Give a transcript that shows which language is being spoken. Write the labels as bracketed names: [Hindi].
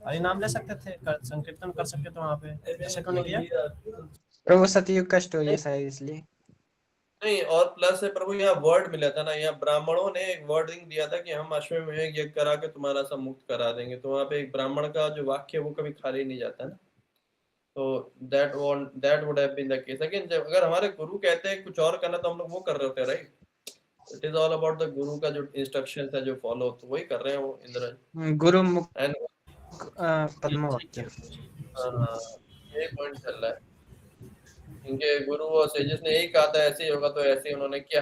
[Hindi] हरि नाम ले सकते थे, संकीर्तन कर सकते थे वहाँ पे, ऐसे क्यों नहीं किया? प्रभु सतयुग का स्टोरी है शायद इसलिए नहीं, और प्लस है प्रभु, यहाँ वर्ड मिला था ना, यहाँ ब्राह्मणों ने एक वर्डिंग दिया था कि हम अश्वमेध यज्ञ करा के तुम्हारा सब मुक्त करा देंगे, तो वहाँ पे एक ब्राह्मण का जो वाक्य है वो कभी खाली नहीं जाता ना। [English] तो that would have been the case। [Hindi] लेकिन जब अगर हमारे गुरु कहते हैं कुछ और करना, तो हम लोग वो कर रहे होते हैं, right. [English] it is all about the [Hindi] गुरु का जो इंस्ट्रक्शंस है जो फॉलो, तो वही कर रहे हैं वो इंद्र गुरु एंड पद्म वाक्य। ये पॉइंट चल रहा है। इनके गुरु और सेजेस ने यही कहा था ऐसे ही होगा, तो ऐसे ही उन्होंने किया।